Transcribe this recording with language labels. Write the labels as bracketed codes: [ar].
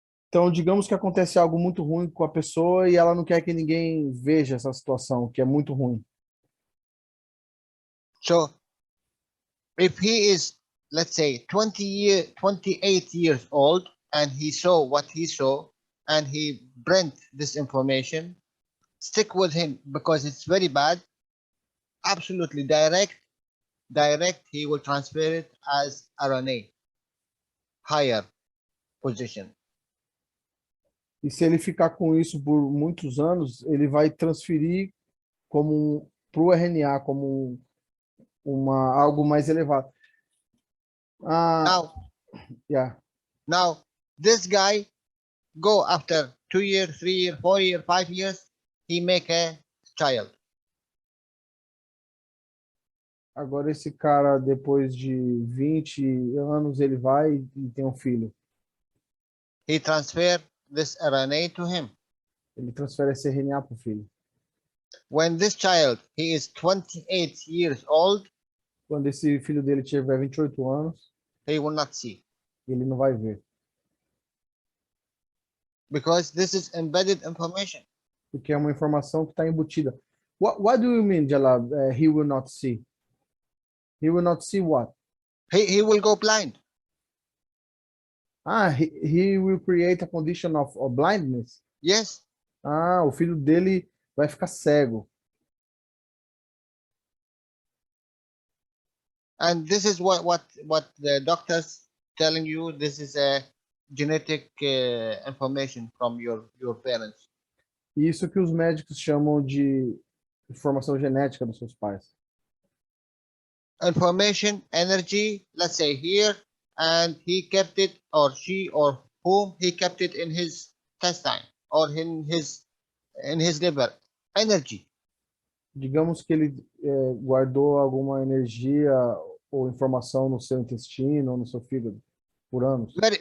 [pt] Então, digamos que acontece algo muito ruim com a pessoa e ela não quer que ninguém veja essa situação, que é muito ruim. [en] So, if he is, let's say, 28 years old, and he saw what he saw, and he brent this information, stick with him because it's very bad. Absolutely direct, he will transfer it as RNA, higher position. [pt] E se ele ficar com isso por muitos anos, ele vai transferir como para o RNA, como algo mais elevado. [en] Now, this guy go after 2 years, 3 years, 4 years, 5 years, he make a child. [pt] Agora esse cara, depois de 20 anos, ele vai e tem um filho. [en] He transfer this RNA to him. [pt] Ele transfere esse RNA para o filho. [en] When this child, he is 28 years old, [pt] quando esse filho dele tiver 28 anos, [en] he will not see. [pt] Ele não vai ver. [en] Because this is embedded information. [pt] Porque é uma informação que está embutida. [en] What do you mean, Jalal? He will not see. He will not see what? He will go blind. He will create a condition of blindness? Yes. [pt] O filho dele vai ficar cego. [en] And this is what the doctors telling you. This is a genetic information from your parents. [pt] Isso que os médicos chamam de informação genética dos seus pais. [en] Information, energy, let's say here, and he kept it, or she, or whom, he kept it in his intestine or in his liver. Energy. [pt] Digamos que ele guardou alguma energia ou informação no seu intestino ou no seu fígado por anos.